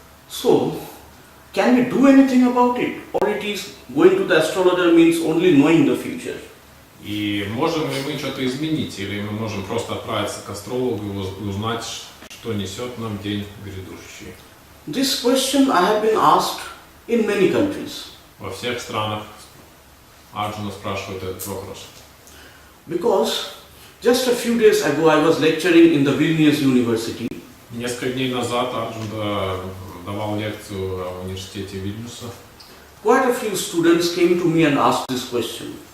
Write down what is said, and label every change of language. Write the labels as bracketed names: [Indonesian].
[English] so can we do anything about it? Or it is going to the astrologer means only knowing the future? [Russian] и можем ли мы что-то изменить, или мы можем просто отправиться к астрологу и узнать, что несет нам день грядущий? [English] This question I have been asked in many countries. [Russian] Во всех странах Арджуна спрашивает этот вопрос. [English] Because just a few days ago I was lecturing in the Vilnius University. [Russian] Несколько дней назад Арджун давал лекцию в университете Вильнюса. [English] Quite a few students came to me and asked this question.